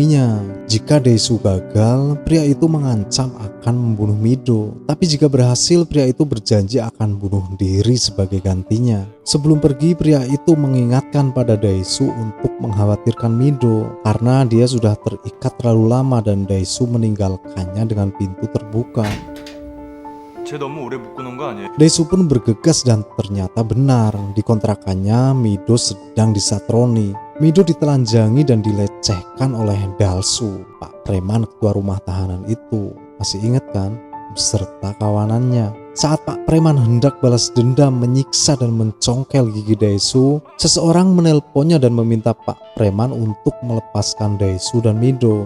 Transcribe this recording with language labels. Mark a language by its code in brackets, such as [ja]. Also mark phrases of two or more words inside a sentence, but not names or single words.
[id] Jika Dae-soo gagal, pria itu mengancam akan akan membunuh Mido. Tapi jika berhasil, pria itu berjanji akan bunuh diri sebagai gantinya. Sebelum pergi, pria itu mengingatkan pada Daesu untuk mengkhawatirkan Mido karena dia sudah terikat terlalu lama dan Daesu meninggalkannya dengan pintu terbuka. [ko] 쟤 너무 오래 묶어놓은 거 아니에요? [id] Daesu pun bergegas dan ternyata benar. Di kontrakannya Mido sedang disatroni. Mido ditelanjangi dan dilecehkan oleh Dalsu, Pak Preman ketua rumah tahanan itu. Masih ingat kan? Beserta kawanannya. Saat Pak Preman hendak balas dendam, menyiksa dan mencongkel gigi Daesu, seseorang menelponnya dan meminta Pak Preman untuk melepaskan Daesu dan Mido.